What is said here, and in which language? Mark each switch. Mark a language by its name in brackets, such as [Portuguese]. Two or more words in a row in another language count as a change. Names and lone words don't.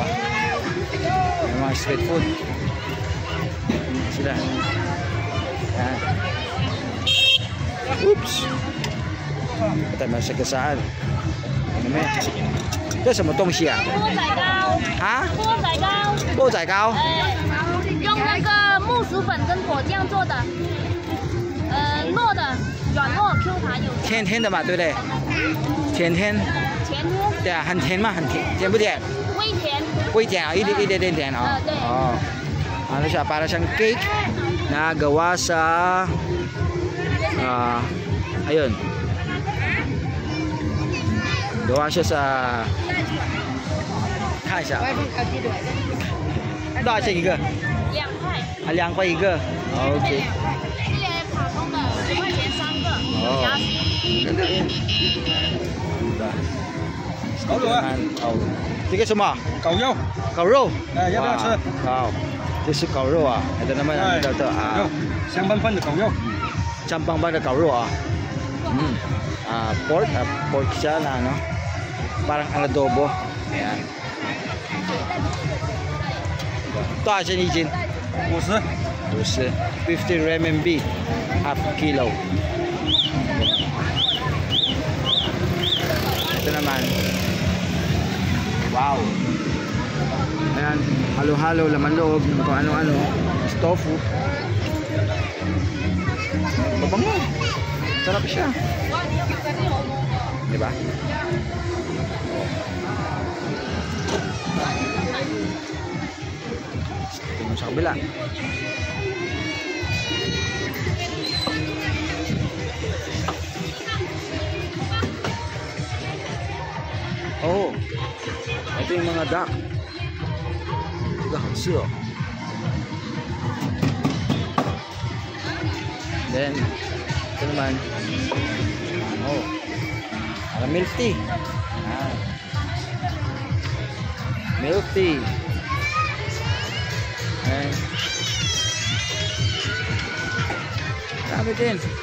[Filipino] Yung mga street food. Sila. Ayan. Oops. Ito may sagasaan. Ano may? Ito sa motong siya. Ha? [Chinese] 钵仔糕。用那个木薯粉跟果酱做的，糯的，软糯 Q 弹有。甜甜的嘛，对不对？甜甜。甜甜。对啊，很甜嘛，很甜，甜不甜？微甜。微甜啊，一点点甜啊。对。 [Filipino] 哦。Ano siya? Para siyang cake na gawa sa ayun. Gawa siya sa [Chinese] 看一下。多少钱一个？2块。啊，2块一个。OK。这些卡通的5块钱3个，夹心。狗肉啊。这个什么？狗肉。狗肉。哎，要不要吃？好。这是狗肉啊， [Filipino] ito naman ang ito [Chinese] 香喷喷的狗肉，香棒棒的狗肉啊， [Filipino] pork siya na ano, parang adobo, ayan. [Chinese] 多少钱一斤？50。 [English] 50 50 RMB half kilo. [Filipino] Ito naman, wow. Ayan, halo-halo, laman loob, kung ano-ano, tofu. Mabango. Sarap siya. Diba? Tingnan sa kabila. Oh, ito yung mga duck. [Chinese] 这个好吃哦。 [Filipino] Then, ito naman. [English] Oh, milk tea. Milk tea. [Filipino] And, dami din.